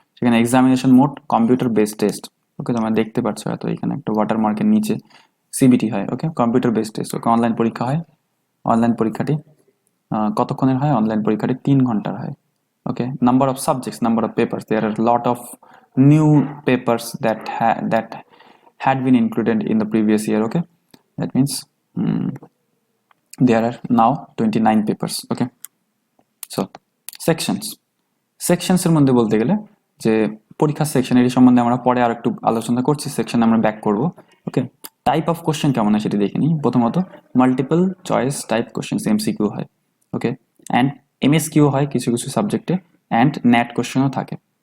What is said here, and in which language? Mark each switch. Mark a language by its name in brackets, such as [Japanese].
[Bangla] সেখানে examination mode computer based test. ওকে, তোমরা দেখতে পাচ্ছ হয়তো এখানে একটা ওয়াটারমার্কের নিচে সিবিটি হয়। ওকে, কম্পিউটার বেসড টেস্ট। ওকে, অনলাইন পরীক্ষা হয়। অনলাইন পরীক্ষাটি কতক্ষণের হয়? অনলাইন পরীক্ষাটি 3 ঘন্টার হয়। [English] Okay, number of subjects, number of papers, there are lot of new papers that had been included in the previous year. Okay, that means there are now 29 papers. [Bangla] Okay, so sections এর মধ্যে বলতে গেলে যে পরীক্ষার section এর সম্বন্ধে আমরা পরে আর একটু আলোচনা করছি, সেকশন আমরা ব্যাক করব। ওকে, টাইপ অফ কোশ্চেন কেমন হয় সেটি দেখে নিই। প্রথমত multiple choice type question, MCQ হয়। ওকে, অ্যান্ড এমএসকিউ হয় কিছু কিছু সাবজেক্টে, অ্যান্ড ন্যাট কোশ্চেনও থাকে।